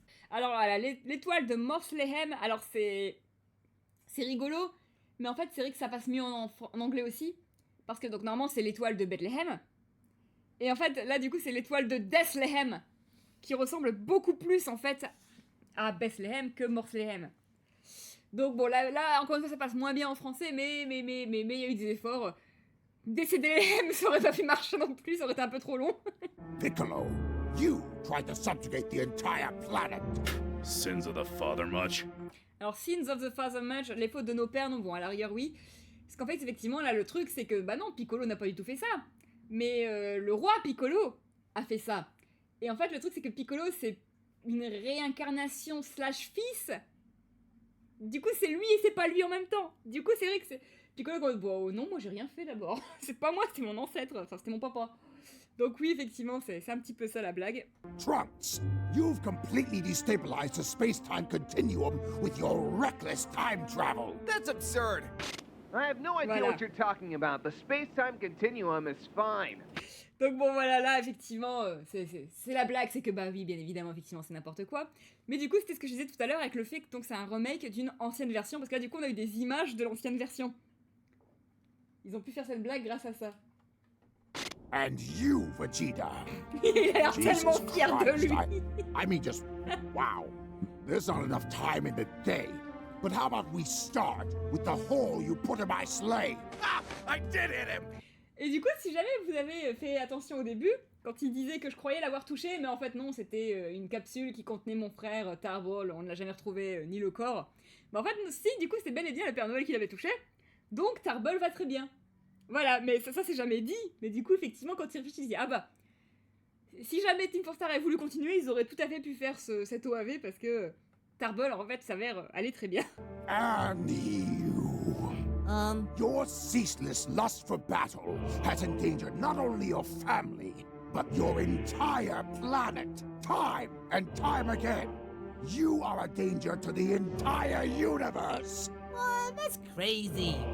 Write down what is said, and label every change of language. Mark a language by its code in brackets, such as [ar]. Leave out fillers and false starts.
[fr] Alors voilà, l'étoile de Morslehem, alors c'est rigolo, mais en fait c'est vrai que ça passe mieux en anglais aussi, parce que donc normalement c'est l'étoile de Bethléem, et en fait là du coup c'est l'étoile de Bethléem, qui ressemble beaucoup plus en fait à Bethléem que Morslehem. Donc bon là encore une fois ça passe moins bien en français, mais il y a eu des efforts. DCDM, ça aurait pas pu marcher non plus, ça aurait été un peu trop long. [en] Piccolo, you tried to subjugate the entire planet. Sins of the father much? [fr] Alors, [en] Sins of the Father much, [fr] les fautes de nos pères, non, bon, à l'arrière, oui. Parce qu'en fait, effectivement, là, le truc, c'est que, bah non, Piccolo n'a pas du tout fait ça. Mais le roi Piccolo a fait ça. Et en fait, le truc, c'est que Piccolo, c'est une réincarnation slash fils. Du coup, c'est lui et c'est pas lui en même temps. Du coup, c'est vrai que c'est... Piccolo, bon, non, moi, j'ai rien fait d'abord. C'est pas moi, c'était mon ancêtre. Enfin, c'était mon papa. Donc oui, effectivement, c'est un petit peu ça la blague. [en] Trunks, you've completely destabilized the space-time continuum with your reckless time travel. That's absurd. I have no idea [fr] Voilà. [en] what you're talking about. The space-time continuum is fine. [fr] Donc bon, voilà, là, effectivement, c'est la blague, c'est que, bah oui, bien évidemment, effectivement, c'est n'importe quoi. Mais du coup, c'était ce que je disais tout à l'heure avec le fait que donc c'est un remake d'une ancienne version, parce que là, du coup, on a eu des images de l'ancienne version. Ils ont pu faire cette blague grâce à ça. [en] And you, Vegeta. [fr] Il a l'air [en] Jesus [fr] tellement fier de [en] Christ, [fr] lui. [en] I mean, just wow. There's not enough time in the day. But how about we start with the hole you put in my sleigh? Ah! I did hit him! [fr] Et du coup, si jamais vous avez fait attention au début, quand il disait que je croyais l'avoir touché, mais en fait non, c'était une capsule qui contenait mon frère Tarball, on ne l'a jamais retrouvé, ni le corps. Mais en fait, si, du coup, c'est bel et bien le Père Noël qui l'avait touché, donc Tarball va très bien. Voilà, mais ça c'est jamais dit, mais du coup, effectivement, quand il réfléchit, il se dit, ah bah, si jamais Team 4 Star avait voulu continuer, ils auraient tout à fait pu faire cet OAV, parce que Tarball, en fait, s'avère aller très bien. [en] And you. Your ceaseless lust for battle has endangered not only your family, but your entire planet. Time and time again. You are a danger to the entire universe. What? That's crazy.